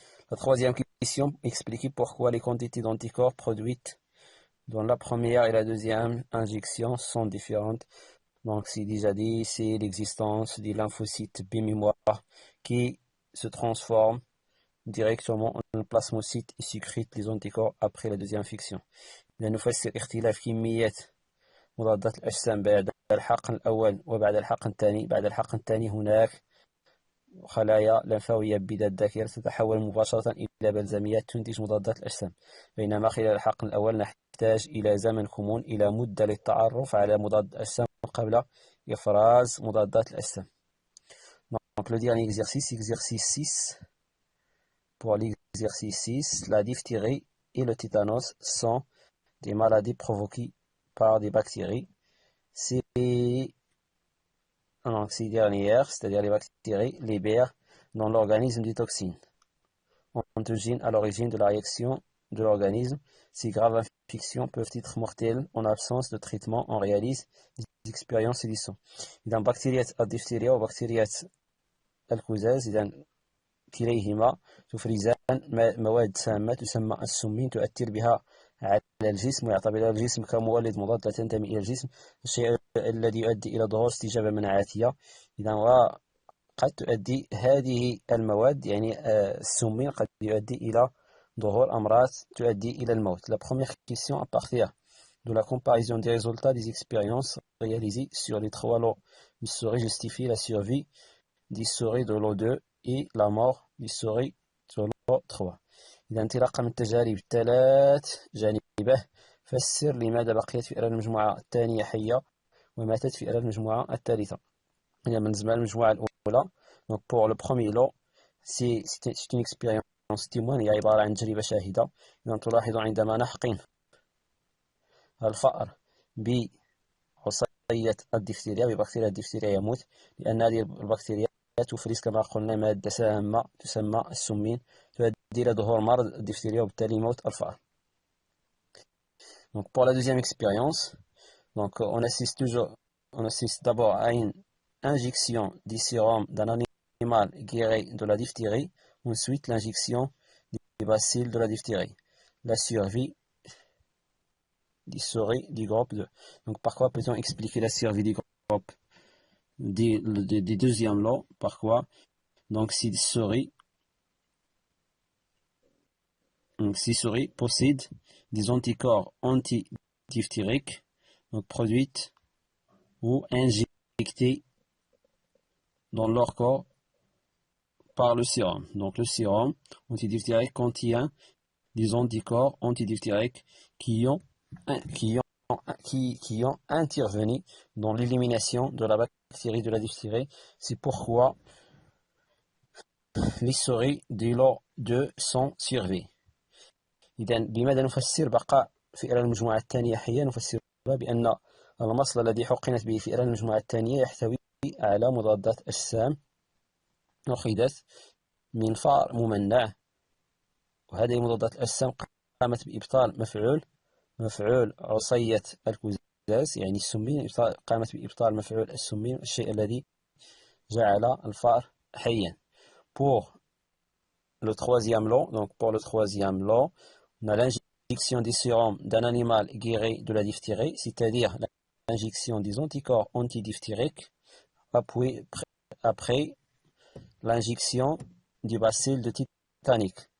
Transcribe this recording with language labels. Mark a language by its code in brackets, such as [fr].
[fr] La troisième question, expliquer pourquoi les quantités d'anticorps produites dans la première et la deuxième injection sont différentes. Donc c'est déjà dit, c'est l'existence des lymphocytes B mémoire qui se transforment directement en plasmocytes et sécrètent les anticorps après la deuxième infection. [ar] لنفسر اختلاف كمية مضادات الأجسام بعد الحقن الأول وبعد الحقن الثاني. بعد الحقن الثاني هناك خلايا لمفاوية بذات ذاكرة تتحول مباشرة إلى بلزميات تنتج مضادات الأجسام، بينما خلال الحقن الأول نحتاج إلى زمن كمون، إلى مدة للتعرف على مضاد الأجسام قبل إفراز مضادات الأجسام. [fr] Donc le dernier exercice 6. Pour l'exercice 6, la diphtérie et le tétanos sont des maladies provoquées par des bactéries. Ces dernières, c'est-à-dire les bactéries, libèrent dans l'organisme des toxines anthogènes à l'origine de la réaction de l'organisme. Ces graves infections peuvent être mortelles en absence de traitement. On réalise des expériences et des soins. [ar] إذا بكتيريا الدفتيريا وبكتيريا الكوزاز إذا كليهما تفرزان مواد سامة تسمى السمين تؤثر بها على الجسم ويعتبرها الجسم كمولد مضاد لا تنتمي إلى الجسم، الشيء الذي يؤدي إلى ظهور استجابة مناعاتية. إذا قد تؤدي هذه المواد يعني السمين قد يؤدي إلى ظهور أمراض تؤدي إلى الموت. [fr] La première question à partir de la comparaison des résultats des expériences réalisées sur les 3 lots de souris justifie la survie des souris de lot 2 et la mort des souris de lot 3. [ar] إذا انطلاقا من التجارب الثلاث جانبه فسر لماذا بقيت فئران المجموعة الثانية حية وماتت فئران المجموعة الثالثة. إذا بالنسبة للمجموعة الأولى، [fr] donc pour le premier lot, c'est une expérience témoin، [ar] هي عبارة عن تجربة شاهدة. إذا تلاحظ عندما نحقن الفأر بعصية الدفتيريا ببكتيريا الدفتيريا يموت، لأن هذه البكتيريا تفرز كما قلنا مادة سامة تسمى السمين تؤدي إلى ظهور مرض الدفتريا وبالتالي موت الفأر. [fr] Donc pour la deuxième expérience, donc on assiste d'abord à une injection du sérum d'un animal guéri de la diphtérie, ensuite l'injection des bacilles de la diphtérie. La survie des souris du groupe 2. Donc par quoi peut-on expliquer la survie du groupe des deuxièmes lots? Par quoi? Donc si souris possèdent des anticorps antidiphtériques, donc produites ou injectés dans leur corps par le sérum. Donc le sérum antidiphtérique contient des anticorps antidiphtériques qui ont intervenu dans l'élimination de la bactérie de la diphtérie. C'est pourquoi les souris du lot 2 sont survivants. [ar] إذن بماذا نفسر بقاء فئران المجموعة الثانية حية؟ نفسرها بأن المصل الذي حقنت به فئران المجموعة الثانية يحتوي على مضادات أجسام أخذت من فأر ممنع، وهذه المضادات الأجسام قامت بإبطال مفعول عصية الكزاز يعني السمين، قامت بإبطال مفعول السمين، الشيء الذي جعل الفأر حيا. [fr] Pour le troisième lot, on a l'injection des sérums d'un animal guéri de la diphtérie, c'est-à-dire l'injection des anticorps antidiphtériques après l'injection du bacille de Titanic.